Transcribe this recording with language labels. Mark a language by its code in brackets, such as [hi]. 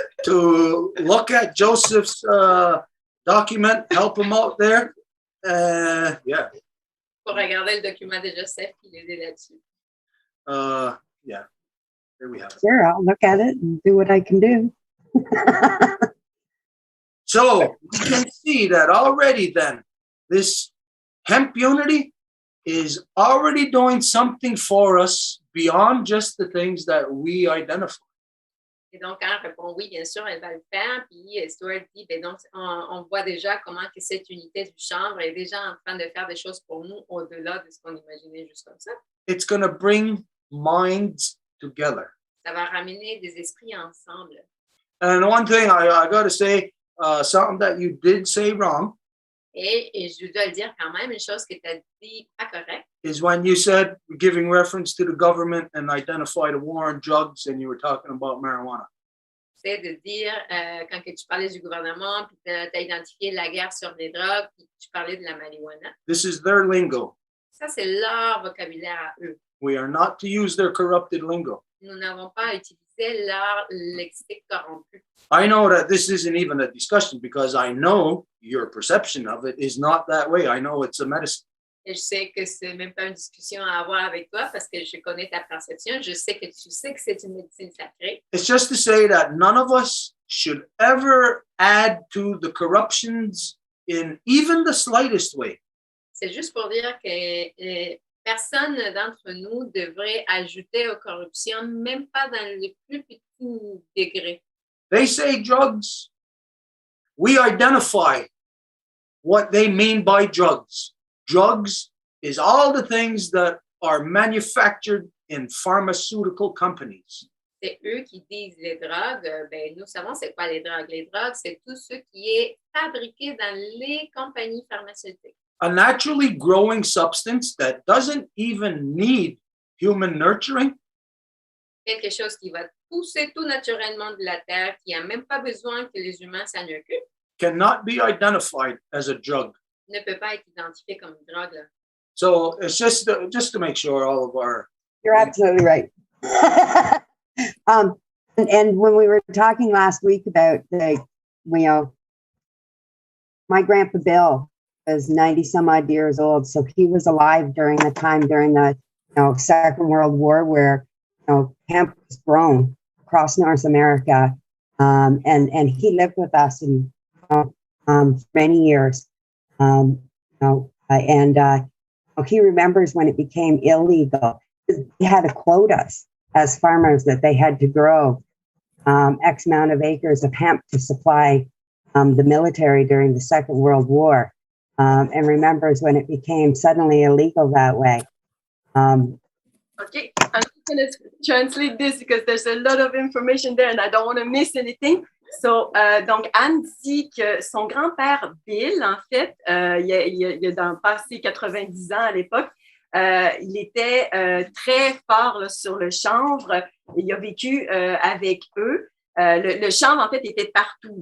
[en] to look at Joseph's document, help him out there. Yeah. [fr] Pour regarder le document de Joseph qui l'aider là-dessus. [en] Yeah. There we have it. Sure, I'll look at it and do what I can do. So we can see that already then, this hemp unity is already doing something for us beyond just the things that we identify. [fr] Et donc, quand elle répond oui, bien sûr, elle va le faire. Puis Stuart dit, ben donc, on voit déjà comment que cette unité du chanvre est déjà en train de faire des choses pour nous au-delà de ce qu'on imaginait juste comme ça. [en] It's going to bring minds together. [fr] Ça va ramener des esprits ensemble. [en] And one thing I got to say, something that you did say wrong. [fr] Et je dois le dire quand même, une chose que tu as dit pas correcte. [en] Is when you said giving reference to the government and identified a war on drugs and you were talking about marijuana. [fr] C'est de dire, quand que tu parlais du gouvernement, puis tu as identifié la guerre sur les drogues, puis tu parlais de la marijuana. [en] This is their lingo. [fr] Ça, c'est leur vocabulaire à eux. [en] We are not to use their corrupted lingo. [fr] Nous n'avons pas à utiliser leur lexique corrompu. [en] I know that this isn't even a discussion because I know your perception of it is not that way. I know it's a medicine. [fr] Et je sais que c'est même pas une discussion à avoir avec toi parce que je connais ta perception. Je sais que tu sais que c'est une médecine sacrée. [en] It's just to say that none of us should ever add to the corruptions in even the slightest way. [fr] C'est juste pour dire que personne d'entre nous devrait ajouter aux corruptions, même pas dans le plus petit degré. [en] They say drugs. We identify what they mean by drugs. Drugs is all the things that are manufactured in pharmaceutical companies. [fr] C'est eux qui disent les drogues. Ben, nous savons c'est quoi les drogues. Les drogues, c'est tout ce qui est fabriqué dans les compagnies pharmaceutiques. [en] A naturally growing substance that doesn't even need human nurturing. [fr] Quelque chose qui va pousser tout naturellement de la terre, qui n'a même pas besoin que les humains s'en occupent. [en] Cannot be identified as a drug. [fr] Ne peut pas être identifié comme une drogue. Là. [en] So it's just to make sure all of our. You're absolutely right. And when we were talking last week about my grandpa Bill was 90 some odd years old, so he was alive during the time during the Second World War where hemp was grown across North America, and he lived with us in many years. He remembers when it became illegal. They had to quote us as farmers that they had to grow X amount of acres of hemp to supply the military during the Second World War, and remembers when it became suddenly illegal that way. Okay, I'm just going to translate this because there's a lot of information there and I don't want to miss anything. [fr] So, donc, Anne dit que son grand-père Bill, en fait, il a dans passé 90 ans à l'époque, il était très fort là, sur le chanvre. Il a vécu avec eux. Le chanvre, en fait, était partout.